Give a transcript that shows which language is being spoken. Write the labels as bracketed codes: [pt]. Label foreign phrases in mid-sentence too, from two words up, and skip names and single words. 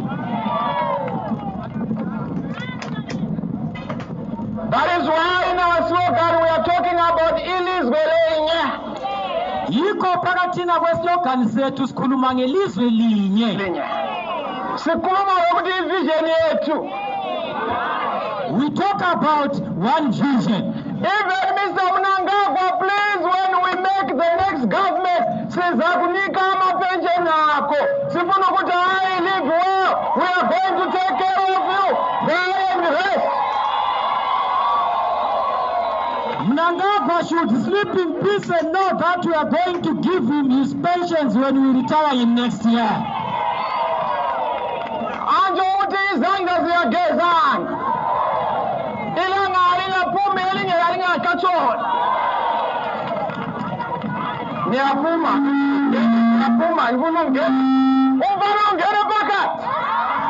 [en] That is why in our slogan we are talking about [nd] ilizwe lenye. Yikho phakathina kwesilogan sethu sikhuluma ngelizwe linye. Sikhuluma ngokuthi vision yethu. [en] We talk about one vision. Even Mr. Mnangagwa, please, when we make the next government, [nd] sizakunika amapension akho. Sifuna ukuthi [en] I live well. We are going to take care of you. There and rest. Mnangagwa should sleep in peace and know that we are going to give him his pensions when we retire in next year. [nd] Anjo uthi izandla ziyagezana. Ilanga lingaphumi elinye lingakatshona. Ngiyaphuma ngifuna ungena. Ungena phakathi.